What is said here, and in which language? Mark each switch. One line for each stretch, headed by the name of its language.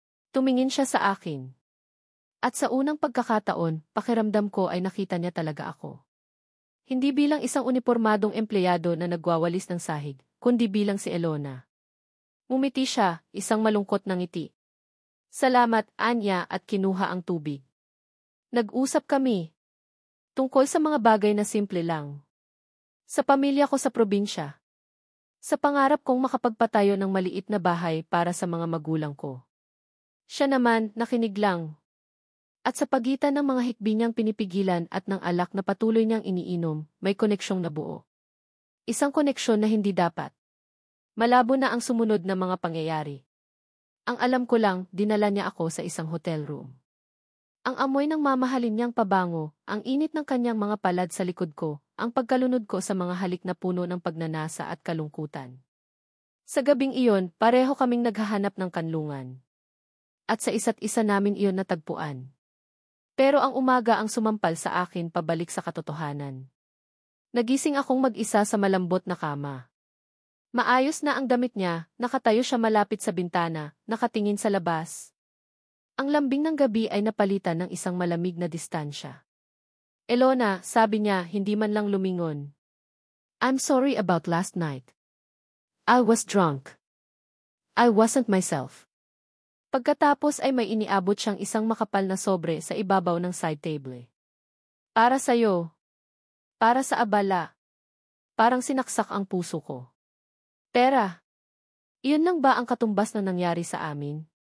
Filipino: Tumingin siya sa akin. At sa unang pagkakataon, pakiramdam ko ay nakita niya talaga ako. Hindi bilang isang unipormadong empleyado na nagwawalis ng sahig, kundi bilang si Elona. Ngumiti siya, isang malungkot na ngiti. Salamat, Anya, at kinuha ang tubig. Nag-usap kami. Tungkol sa mga bagay na simple lang. Sa pamilya ko sa probinsya. Sa pangarap kong makapagpatayo ng maliit na bahay para sa mga magulang ko. Siya naman, nakinig lang. At sa pagitan ng mga hikbi niyang pinipigilan at ng alak na patuloy niyang iniinom, may koneksyong nabuo. Isang koneksyon na hindi dapat. Malabo na ang sumunod na mga pangyayari. Ang alam ko lang, dinala niya ako sa isang hotel room. Ang amoy ng mamahalin niyang pabango, ang init ng kanyang mga palad sa likod ko, ang pagkalunod ko sa mga halik na puno ng pagnanasa at kalungkutan. Sa gabing iyon, pareho kaming naghahanap ng kanlungan. At sa isa't isa namin iyon natagpuan. Pero ang umaga ang sumampal sa akin pabalik sa katotohanan. Nagising akong mag-isa sa malambot na kama. Maayos na ang damit niya, nakatayo siya malapit sa bintana, nakatingin sa labas. Ang lambing ng gabi ay napalitan ng isang malamig na distansya. Elona, sabi niya, hindi man lang lumingon.
English: I'm sorry about last night. I was drunk. I wasn't myself.
Filipino: Pagkatapos ay may iniabot siyang isang makapal na sobre sa ibabaw ng side table. Para sa'yo. Para sa abala. Parang sinaksak ang puso ko. Pera. Iyon lang ba ang katumbas na nangyari sa amin?